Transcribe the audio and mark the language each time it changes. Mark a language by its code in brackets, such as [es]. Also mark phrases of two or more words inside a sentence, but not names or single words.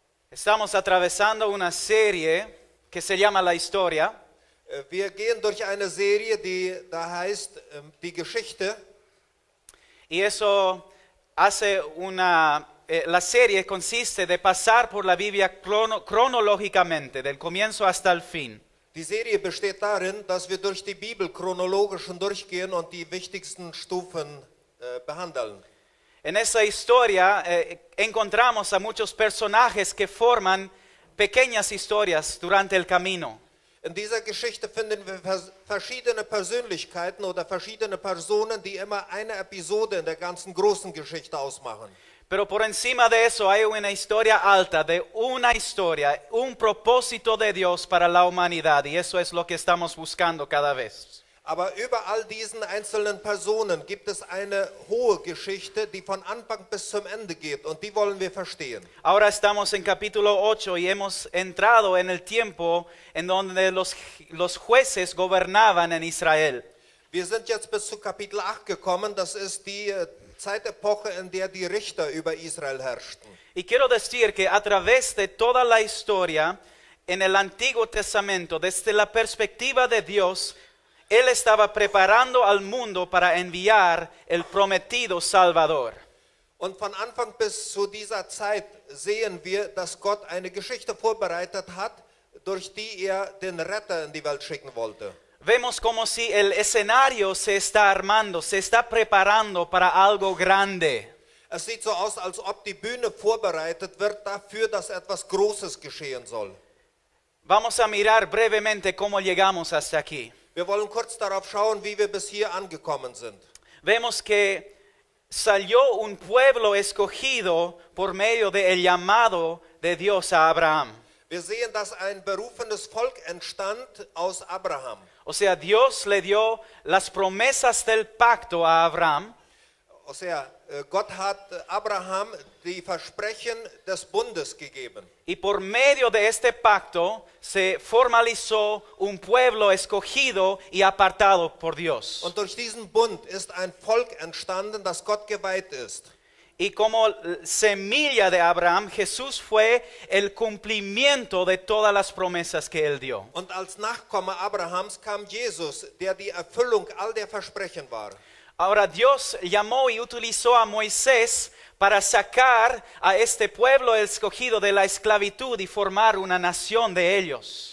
[es] Estamos atravesando una serie que se llama La Historia. [de] Wir gehen durch eine Serie, die da heißt die Geschichte. [es] Y eso hace la serie consiste de pasar por la Biblia cronológicamente, del comienzo hasta el fin. [de] Die Serie besteht darin, dass wir durch die Bibel chronologisch durchgehen und die wichtigsten Stufen behandeln. [es] En esa historia encontramos a muchos personajes que forman pequeñas historias durante el camino. [de] In dieser Geschichte finden wir verschiedene Persönlichkeiten oder verschiedene Personen, die immer eine Episode in der ganzen großen Geschichte ausmachen. [es] Pero por encima de eso hay una historia alta, de una historia, un propósito de Dios para la humanidad, y eso es lo que estamos buscando cada vez. [de] Aber über all diesen einzelnen Personen gibt es eine hohe Geschichte, die von Anfang bis zum Ende geht, und die wollen wir verstehen. [es] Ahora estamos en capítulo 8 y hemos entrado en el tiempo en donde los jueces gobernaban en Israel. [de] Wir sind jetzt bis zu Kapitel 8 gekommen, das ist die Zeitepoche, in der die Richter über Israel herrschten. [es] Y quiero decir que a través de toda la historia en el Antiguo Testamento, desde la perspectiva de Dios, Él estaba preparando al mundo para enviar el prometido Salvador. [de] Und von Anfang bis zu dieser Zeit sehen wir, dass Gott eine Geschichte vorbereitet hat, durch die er den Retter in die Welt schicken wollte. [es] Vemos como si el escenario se está armando, se está preparando para algo grande. [de] Es sieht so aus, als ob die Bühne vorbereitet wird dafür, dass etwas Großes geschehen soll. [es] Vamos a mirar brevemente cómo llegamos hasta aquí. [de] Wir wollen kurz darauf schauen, wie wir bis hier angekommen sind. [es] Vemos que salió un pueblo escogido por medio del llamado de Dios a Abraham. [de] Wir sehen, dass ein berufenes Volk entstand aus Abraham. [es] O sea, Dios le dio las promesas del pacto a Abraham. O sea, [de] Gott hat Abraham die Versprechen des Bundes gegeben. [es] Y por medio de este pacto se formalizó un pueblo escogido y apartado por Dios. [de] Und durch diesen Bund ist ein Volk entstanden, das Gott geweiht ist. [es] Y como semilla de Abraham, Jesús fue el cumplimiento de todas las promesas que él dio. [de] Und als Nachkomme Abrahams kam Jesus, der die Erfüllung all der Versprechen war. [es] Ahora Dios llamó y utilizó a Moisés para sacar a este pueblo escogido de la esclavitud y formar una nación de ellos.